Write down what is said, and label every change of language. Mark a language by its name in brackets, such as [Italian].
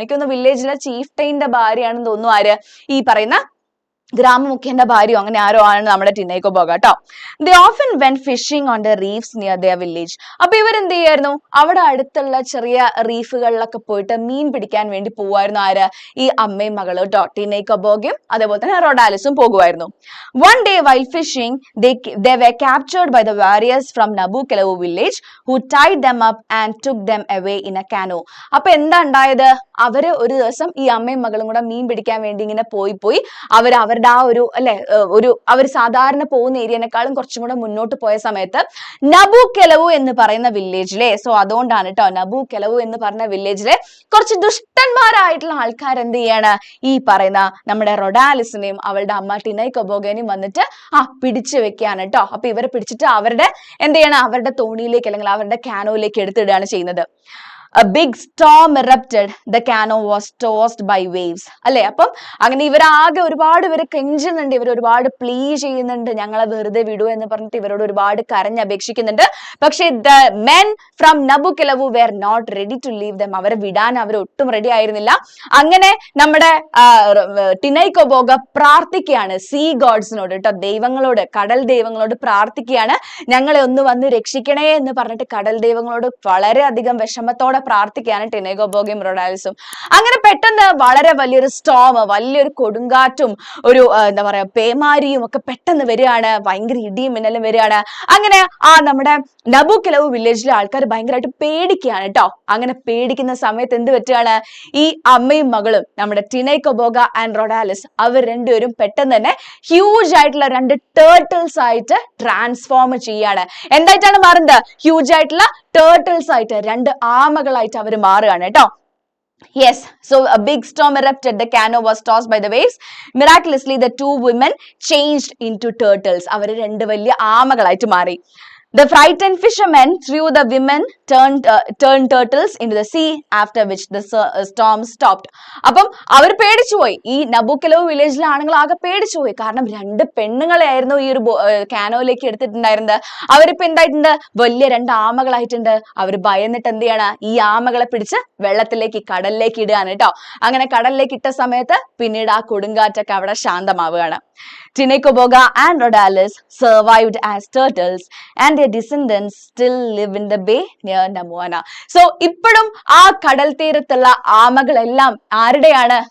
[Malayalam] എനിക്കൊന്ന് വില്ലേജിലെ ചീഫ് ടൈന്റെ ഭാര്യയാണെന്ന് തോന്നുന്നു ആര്? ഈ പറയുന്ന ഗ്രാമമുഖ്യന്റെ ഭാര്യയോ അങ്ങനെ ആരോ ആണ് നമ്മുടെ ടിനൈക്കബോഗ കേട്ടോ. [English] They often went fishing on the reefs near their village. [Malayalam] അപ്പൊ ഇവരെന്ത് ചെയ്യായിരുന്നു? അവിടെ അടുത്തുള്ള ചെറിയ റീഫുകളിലൊക്കെ പോയിട്ട് മീൻ പിടിക്കാൻ വേണ്ടി പോവായിരുന്നു. ആര്? ഈ അമ്മയും മകളും കേട്ടോ, ടിനൈക്കബോഗയും അതേപോലെ തന്നെ റൊഡാലിസും പോകുമായിരുന്നു. [English] One day while fishing they were captured by the warriors from Nabukelavu village who tied them up and took them away in a canoe. [Malayalam] അപ്പൊ എന്താ ഉണ്ടായത്? അവര് ഒരു ദിവസം ഈ അമ്മയും മകളും കൂടെ മീൻ പിടിക്കാൻ വേണ്ടി ഇങ്ങനെ പോയി അവരുടെ ആ ഒരു അല്ലെ അവർ സാധാരണ പോകുന്ന ഏരിയനേക്കാളും കുറച്ചും കൂടെ മുന്നോട്ട് പോയ സമയത്ത് നബുകെലവു എന്ന് പറയുന്ന വില്ലേജിലെ, സോ അതുകൊണ്ടാണ് കേട്ടോ നബുകെലവു എന്ന് പറഞ്ഞ വില്ലേജിലെ കുറച്ച് ദുഷ്ടന്മാരായിട്ടുള്ള ആൾക്കാർ എന്ത് ചെയ്യാണ്? ഈ പറയുന്ന നമ്മുടെ റൊഡാലിസിനെയും അവളുടെ അമ്മ ടിനൈക്കബോഗനെയും വന്നിട്ട് പിടിച്ചു വെക്കുകയാണ് കേട്ടോ. അപ്പൊ ഇവരെ പിടിച്ചിട്ട് അവരുടെ എന്ത് ചെയ്യണം? അവരുടെ തോണിയിലേക്ക് അല്ലെങ്കിൽ അവരുടെ കാനോയിലേക്ക് എടുത്തിടുകയാണ് ചെയ്യുന്നത്. [English] A big storm erupted. The canoe was tossed by waves. [Malayalam] അല്ലെ, അപ്പം അങ്ങനെ ഇവരാകെ ഒരുപാട് ഇവരെ കെഞ്ചുന്നുണ്ട്, ഇവർ ഒരുപാട് പ്ലീ ചെയ്യുന്നുണ്ട്, ഞങ്ങളെ വെറുതെ വിടൂ എന്ന് പറഞ്ഞിട്ട് ഇവരോട് ഒരുപാട് കരഞ്ഞപേക്ഷിക്കുന്നുണ്ട്. പക്ഷേ [English] the men from Nabukelavu were not ready to leave them. [Malayalam] അവരെ വിടാൻ അവർ ഒട്ടും റെഡി ആയിരുന്നില്ല. അങ്ങനെ നമ്മുടെ ടിനൈക്കബോഗ പ്രാർത്ഥിക്കുകയാണ് സീ ഗോഡ്സിനോട് കേട്ടോ, ദൈവങ്ങളോട്, കടൽ ദൈവങ്ങളോട് പ്രാർത്ഥിക്കുകയാണ്, ഞങ്ങളെ ഒന്ന് വന്ന് രക്ഷിക്കണേ എന്ന് പറഞ്ഞിട്ട് കടൽ ദൈവങ്ങളോട് വളരെയധികം വിഷമത്തോടെ പ്രാർത്ഥിക്കുകയാണ് ടിനൈക്കബോഗയും റൊഡാലിസും. അങ്ങനെ പെട്ടെന്ന് വളരെ വലിയൊരു സ്റ്റോം, വലിയൊരു കൊടുങ്കാറ്റും ഒരു എന്താ പറയാ പേമാരിയും ഒക്കെ പെട്ടെന്ന് വരികയാണ്, ഭയങ്കര ഇടിയും മിന്നലും വരികയാണ്. അങ്ങനെ നമ്മുടെ നബുകെലവു വില്ലേജിലെ ആൾക്കാർ ഭയങ്കരമായിട്ട് പേടിക്കുകയാണ് കേട്ടോ. അങ്ങനെ പേടിക്കുന്ന സമയത്ത് എന്ത് പറ്റുകയാണ്? ഈ അമ്മയും മകളും നമ്മുടെ ടിനൈക്കബോഗ ആൻഡ് റൊഡാലിസ് അവർ രണ്ടുപേരും പെട്ടെന്ന് തന്നെ ഹ്യൂജ് ആയിട്ടുള്ള രണ്ട് ടേർട്ടിൽസ് ആയിട്ട് ട്രാൻസ്ഫോം ചെയ്യാണ്. എന്തായിട്ടാണ് മാറുന്നത്? ഹ്യൂജ് ആയിട്ടുള്ള ടേർട്ടിൽസ് ആയിട്ട്, രണ്ട് ആമകളായിട്ട് അവർ മാറുകയാണ് കേട്ടോ. [English] Yes, so a big storm erupted. The canoe was tossed by the waves. Miraculously, the two women changed into turtles. [Malayalam] അവർ രണ്ട് വലിയ ആമകളായിട്ട് മാറി. [English] The frightened fishermen threw the women turned turtles into the sea, after which the storm stopped. [Malayalam] അപ്പം അവർ പേടിച്ചുപോയി. ഈ നബുകെലവു വില്ലേജിലെ ആണുങ്ങൾ ആകെ പേടിച്ചുപോയി. കാരണം രണ്ട് പെണ്ണുങ്ങളെയായിരുന്നു ഈ ഒരു കാനോയിലേക്ക് എടുത്തിട്ടുണ്ടായിരുന്നത്. അവരിപ്പോ എന്തായിട്ടുണ്ട്? വലിയ രണ്ട് ആമകളായിട്ടുണ്ട്. അവർ ഭയന്നിട്ട് എന്ത് ചെയ്യണം? ഈ ആമകളെ പിടിച്ച് വെള്ളത്തിലേക്ക്, കടലിലേക്ക് ഇടുകയാണ് കേട്ടോ. അങ്ങനെ കടലിലേക്ക് ഇട്ട സമയത്ത് പിന്നീട് ആ കൊടുങ്കാറ്റൊക്കെ അവിടെ ശാന്തമാവുകയാണ്. [English] Tinecoboga and Rhodalis survived as turtles and their descendants still live in the bay near Namuana. So [Malayalam] ഇപ്പോഴും ആ കടൽ തീരത്തുള്ള ആമകളെല്ലാം ആരുടെയാണ്?